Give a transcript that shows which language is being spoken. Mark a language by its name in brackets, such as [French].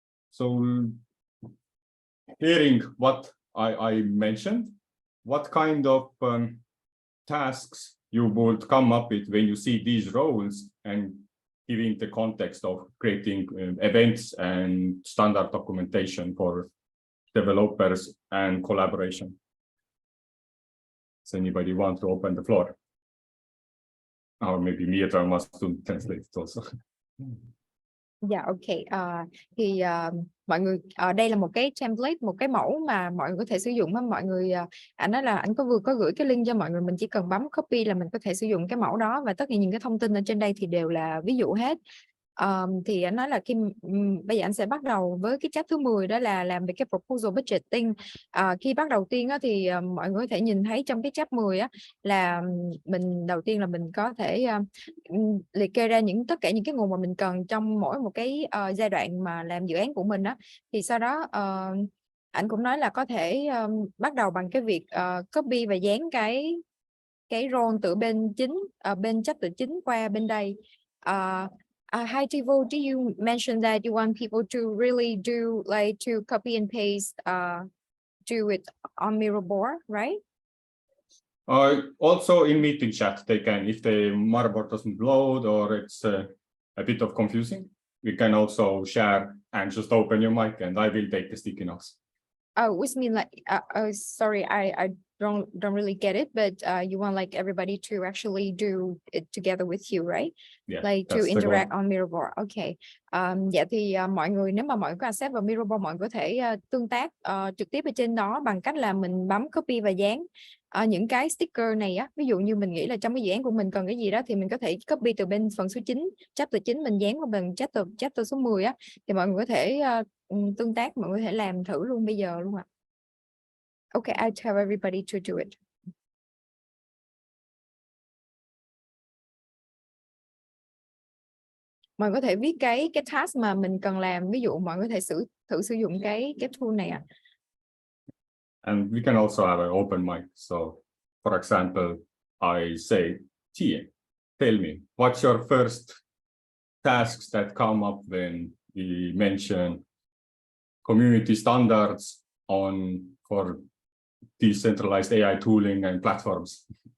[English] So hearing what I mentioned, what kind of tasks you would come up with when you see these roles and giving the context of creating events and standard documentation for developers and collaboration. Does anybody want to open the floor? Or maybe Mia must translate it also. [Vietnamese] Dạ, ok. Thì mọi người đây là một cái template, một cái mẫu mà mọi người có thể sử dụng. Mọi người anh nói là anh vừa có gửi cái link cho mọi người, mình chỉ cần bấm copy là mình có thể sử dụng cái mẫu đó, và tất cả những cái thông tin ở trên đây thì đều là ví dụ hết. Thì anh nói là khi bây giờ anh sẽ bắt đầu với cái chapter thứ 10, đó là làm về cái proposal budgeting. Khi bắt đầu tiên á, thì mọi người có thể nhìn thấy trong cái chapter 10 á, là mình đầu tiên là mình có thể liệt kê ra tất cả những cái nguồn mà mình cần trong mỗi một cái giai đoạn mà làm dự án của mình á. Thì sau đó anh cũng nói là có thể bắt đầu bằng cái việc copy và dán cái role từ bên chính bên chapter chính qua bên đây. [English] Hi Tevo, do you mention that you want people to really do like to copy and paste, do it on Miraboard, right? Also in meeting chat, they can, if the Miraboard doesn't load or it's a bit of confusing, we can also share and just open your mic and I will take the sticky notes. Oh, which mean like, sorry, I don't really get it, but you want like everybody to actually do it together with you, right? Yeah, like to interact on Miraboard. Okay. [Vietnamese] Dạ thì mọi người, nếu mà mọi người có access vào Miraboard, mọi người có thể tương tác trực tiếp ở trên đó bằng cách là mình bấm copy và dán những cái sticker này á. Ví dụ như mình nghĩ là trong cái dự án của mình cần cái gì đó thì mình có thể copy từ bên phần số 9, chapter 9 mình dán vào bên chapter số 10 á, thì mọi người có thể tương tác, mọi người có thể làm thử luôn bây giờ luôn ạ. [English] Okay, I tell everybody to do it. [Vietnamese] Mọi người có thể viết cái task mà mình cần làm, ví dụ mọi người có thể thử sử dụng cái tool này ạ. [English] And we can also have an open mic. So, for example, I say, Tia, tell me, what's your first tasks that come up when we mention community standards for decentralized AI tooling and platforms?